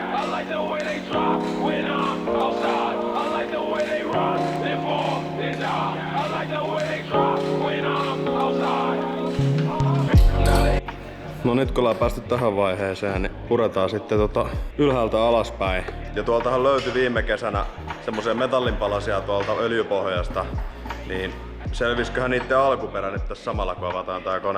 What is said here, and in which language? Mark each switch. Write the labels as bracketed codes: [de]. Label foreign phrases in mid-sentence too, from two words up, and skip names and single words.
[en] I like the way they drop when I'm outside. I like the way they rock, then fall, then die. I like the way they drop when I'm outside. [fi] No nyt kun ollaan päästy tähän vaiheeseen, niin puretaan sitten ylhäältä alaspäin. Ja tuoltahan löytyi viime kesänä semmosia metallinpalasia tuolta öljypohjasta. Niin selvisköhän niitten alkuperä nyt tässä samalla kun avataan tää kone.